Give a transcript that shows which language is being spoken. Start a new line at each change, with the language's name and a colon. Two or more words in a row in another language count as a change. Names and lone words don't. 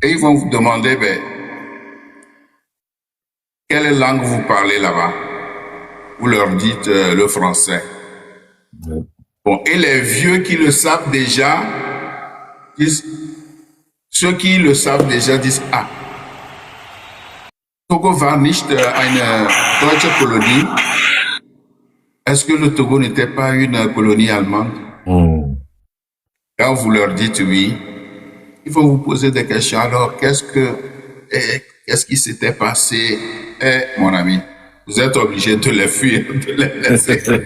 French: Et ils vont vous demander, quelle langue vous parlez là-bas? Vous leur dites le français. Ouais. Bon, et les vieux qui le savent déjà, ceux qui le savent déjà disent,
German: Togo war nicht eine deutsche Kolonie.
French: Est-ce que le Togo n'était pas une colonie allemande? Quand vous leur dites oui, il faut vous poser des questions. Alors, qu'est-ce qui s'était passé? Mon ami, vous êtes obligé de les fuir, de les laisser.